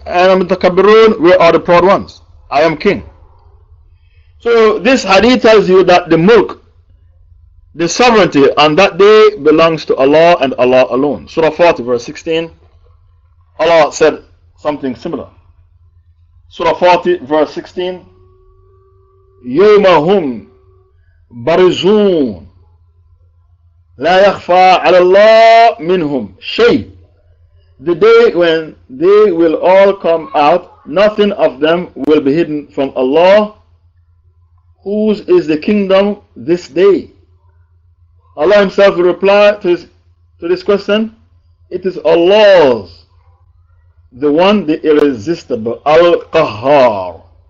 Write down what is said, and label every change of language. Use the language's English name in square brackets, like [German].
[Arabic] Ana al-Mutakabbirun, [English] where are the proud ones? I am king. So this hadith tells you that the mulk, the sovereignty on that day belongs to Allah and Allah alone. Surah 40 verse 16, Allah said something similar. Surah 40 verse 16, [Arabic] يَوْمَهُمْ بَرِزُونَ لَا يَخْفَى عَلَى اللَّهِ مِنْهُمْ شَيْءٍ. [English] The day when they will all come out, nothing of them will be hidden from Allah. Whose is the kingdom this day? Allah Himself will reply to this question. It is Allah's, the one, the irresistible, Al-Qahhar.